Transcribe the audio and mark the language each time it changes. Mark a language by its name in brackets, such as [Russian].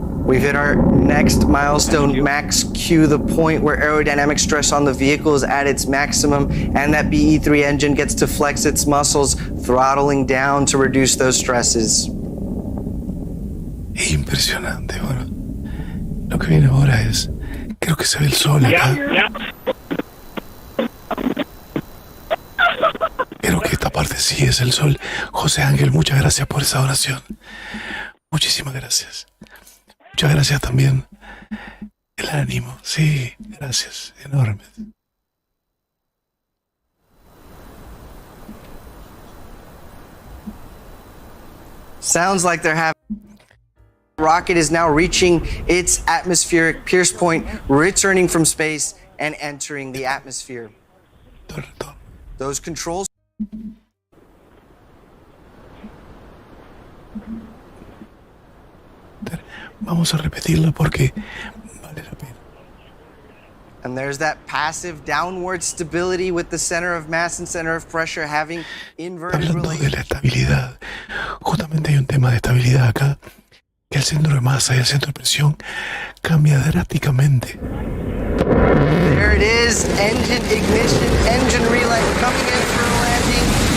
[English] We've hit our next milestone, max Q, the point where aerodynamic stress on the vehicle is at its maximum, and that BE-3 engine gets to flex its muscles, throttling down to reduce those stresses. [Spanish] Impresionante, bueno. Lo que viene ahora es, creo que se ve el sol acá. Creo que esta parte sí es el sol. José Ángel, muchas gracias por esa oración. Muchísimas gracias. Muchas gracias también. El ánimo, sí, gracias, enorme. [English] Sounds like they're having. Rocket is now reaching its atmospheric pierce point, returning from space and entering the atmosphere. Those controls. [Spanish] Vamos a repetirlo porque vale la pena. [English] And there's that passive downward stability with the center of mass and center of pressure having inverted [Spanish] Hablando de la estabilidad, justamente hay un tema de estabilidad acá, que el centro de masa y el centro de presión cambia drásticamente. [English] There it is, engine ignition, engine relay coming in for a landing.